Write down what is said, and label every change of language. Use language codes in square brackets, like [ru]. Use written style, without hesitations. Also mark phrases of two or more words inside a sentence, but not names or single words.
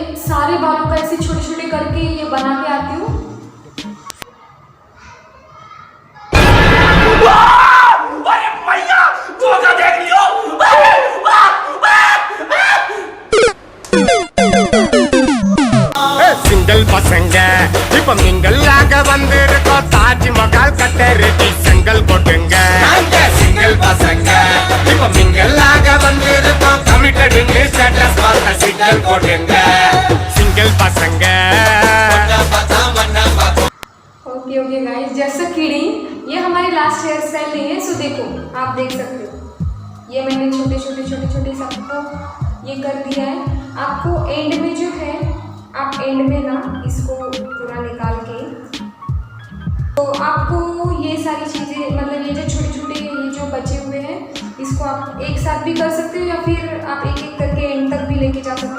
[hi] सारे बालों का ऐसे छोटे छोटे करके ये बना के आती हूँ। [ta] சிங்கிள் பசங்க இப்ப மிங்கல்லாக வந்திருக்கோம், தாஜ்மஹால் கட்ட ரெடி செங்கல் போட்டுங்க. சிங்கிள் பசங்க இப்ப மிங்கல்லாக வந்திருக்கோம், கமிட்டடுன்னு ஸ்டேட்டஸ் பார்த்த சிங்கிள் போட்டுங்க. சிங்கிள் பசங்க [en] okay okay guys, just kidding, [hi] ये हमारी [en] last hair style [hi] नहीं है। सो देखो, आप देख सकते हो, ये मैंने छोटे छोटे छोटे छोटे सबको ये कर दिया है। आपको एंड में जो है, आप एंड में ना इसको पूरा निकाल के, तो आपको ये सारी चीज़ें मतलब ये जो छोटे छोटे ये जो बचे हुए हैं, इसको आप एक साथ भी कर सकते हो या फिर आप एक एक करके एंड तक भी लेके जा सकते हो।